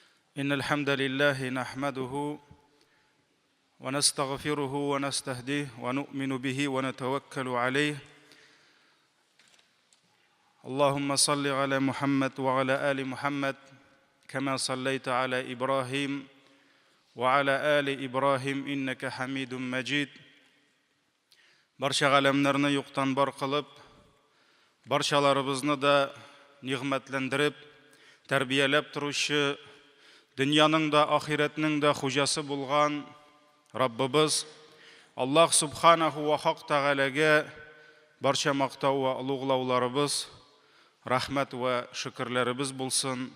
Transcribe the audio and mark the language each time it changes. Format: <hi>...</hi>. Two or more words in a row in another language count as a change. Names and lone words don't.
<ar>إن الحمد لله نحمده ونستغفره ونستهديه ونؤمن به ونتوكل عليه. اللهم صل على محمد وعلى آل محمد كما صليت على إبراهيم وعلى آل إبراهيم إنك حميد مجيد.</ar> <uz>Barcha alamlarni yo'qdan bor qilib, barchalarimizni da ni'matlantirib, tarbiyalab turuvchi, dunyoning da oxiratning da xo'jasi bo'lgan Rabbimiz Alloh</uz> <ar>سبحانه وحق تعالى</ar> <uz>barcha maqtov va ulug'lovlarimiz, rahmat va shukrlarimiz bo'lsin.</uz>